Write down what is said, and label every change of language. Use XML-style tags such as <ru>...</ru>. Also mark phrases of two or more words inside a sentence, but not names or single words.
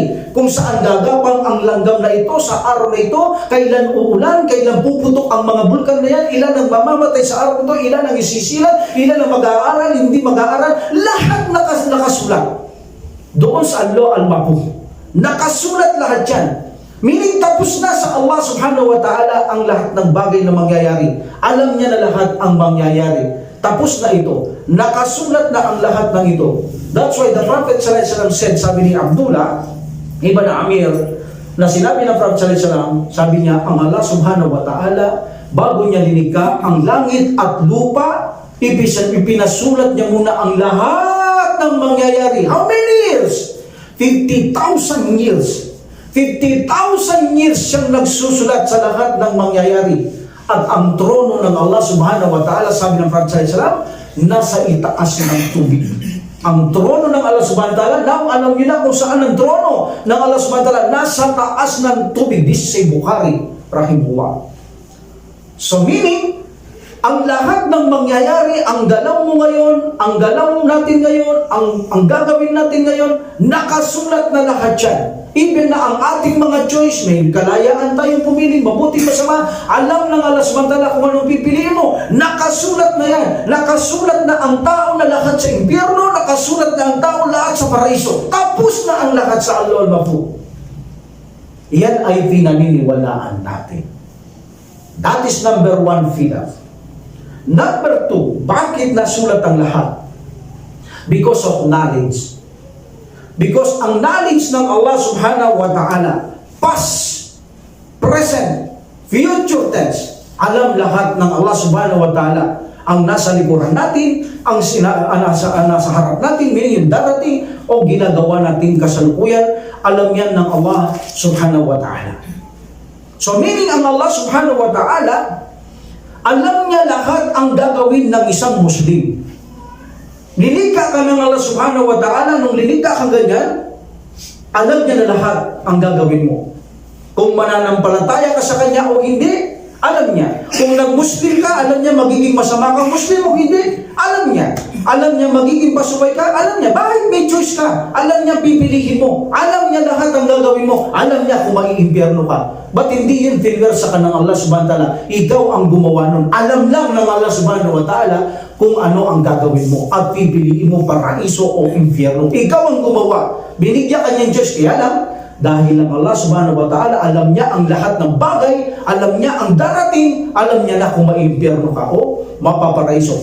<tl>Kung saan gagapang ang langgam na ito sa araw na ito, kailan uulan, kailan puputok ang mga bulkan na yan, ilan ang mamamatay sa araw ito, ilan ang isisilat, ilan ang mag-aaral, hindi mag-aaral, lahat nakasulat. Doon sa Al-Mahfuz. Nakasulat lahat yan. Meaning tapos na sa Allah</tl> <ar>سبحانه وتعالى</ar> <tl>ang lahat ng bagay na mangyayari. Alam niya na lahat ang mangyayari. Tapos na ito. Nakasulat na ang lahat ng ito.</tl> <en>That's why the Prophet</en> <ar>صلى الله عليه وسلم</ar> <en>said,</en> <tl>sabi ni Abdullah ibn Amir, na sinabi ng Prophet</tl> <ar>صلى الله عليه وسلم,</ar> <tl>sabi niya, ang Allah</tl> <ar>سبحانه وتعالى,</ar> <tl>bago niya linikha ang langit at lupa, ipinasulat niya muna ang lahat ng mangyayari.</tl> <en>How many years? 50,000 years.</en> <tl>50,000 years siyang nagsusulat sa lahat ng mangyayari. At ang trono ng Allah</tl> <ar>سبحانه وتعالى,</ar> <tl>sabi ng Prophet</tl> <ar>صلى الله عليه وسلم,</ar> <tl>nasa itaas ng tubig. Ang trono ng Allah</tl> <ar>سبحانه وتعالى,</ar> <tl>now alam niyo na kung saan ang trono ng Allah</tl> <ar>سبحانه وتعالى,</ar> <tl>nasa taas ng tubig.</tl> <en>This is Bukhari, rahimahullah. So meaning,</en> <tl>ang lahat ng mangyayari, ang galaw mo ngayon, ang galaw natin ngayon, ang gagawin natin ngayon, nakasulat na lahat yan. Even na ang ating mga choice, may kalayaan tayong pumili, mabuti masama, alam ng Allah</tl> <ar>سبحانه وتعالى</ar> <tl>kung anong pipiliin mo. Nakasulat na yan. Nakasulat na ang tao na lahat sa impyerno, nakasulat na ang tao lahat sa paraiso. Tapos na ang lahat sa Al-Mahfuz. Yan ay pinaniniwalaan natin.</tl> <en>That is number 1 pillar. Number 2,</en> <tl>bakit nasulat ang lahat?</tl> <en>Because of knowledge. Because ang knowledge ng Allah</en> <ar>سبحانه وتعالى,</ar> <en>past, present, future tense,</en> <tl>alam lahat ng Allah</tl> <ar>سبحانه وتعالى</ar> <tl>ang nasa likuran natin, ang nasa harap natin, meaning yung darating o ginagawa natin kasalukuyan, alam yan ng Allah</tl> <ar>سبحانه وتعالى.</ar> <en>So meaning</en> <tl>ang Allah</tl> <ar>سبحانه وتعالى,</ar> <tl>alam niya lahat ang gagawin ng isang Muslim. Lilikha ka ng Allah</tl> <ar>سبحانه وتعالى,</ar> <tl>nung lilikha kang ganyan, alam niya na lahat ang gagawin mo. Kung mananampalataya ka sa Kanya o hindi, alam niya. Kung nag-Muslim ka, alam niya magiging masama kang Muslim o hindi, alam niya. Alam niya magiging pasubay ka, alam niya. Bakit may choice ka? Alam niya pipilihin mo. Alam niya lahat ang gagawin mo. Alam niya kung maiimpyerno ka. Ba't hindi yun favor sa kanang Allah</tl> <ar>سبحانه وتعالى?</ar> <tl>Ikaw ang gumawa nun. Alam lang ng Allah</tl> <ar>سبحانه وتعالى</ar> <tl>kung ano ang gagawin mo at pipiliin mo paraiso o impyerno. Ikaw ang gumawa. Binigyan ka niyang Diyos. Kaya lang, Dahil ang Allah</tl> <ar>سبحانه وتعالى,</ar> <tl>alam niya ang lahat ng bagay, alam niya ang darating, alam niya na kung maimpyerno ka o mapaparaiso.</tl>